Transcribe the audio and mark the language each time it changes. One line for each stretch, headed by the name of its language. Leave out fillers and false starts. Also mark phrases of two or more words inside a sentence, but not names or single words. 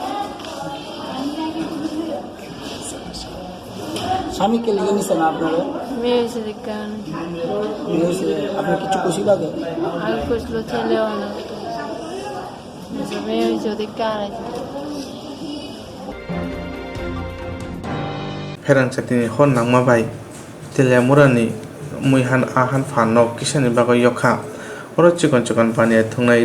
Bangla: স্বামীকে লিখে নিচ্ছেন আপনারা? মেয়ে হয়েছে দেখতে মেয়ে হয়েছে আপনার কিছু খুশি লাগে আগে কইছিল ছেলে অনেক মেয়ে হয়েছে দেখতে হারাইছে
Kok Borok: Swrangchati ni hon nangma bai telemurani muihan ahan phanok kisani bago yokha oro chikon pania thungnai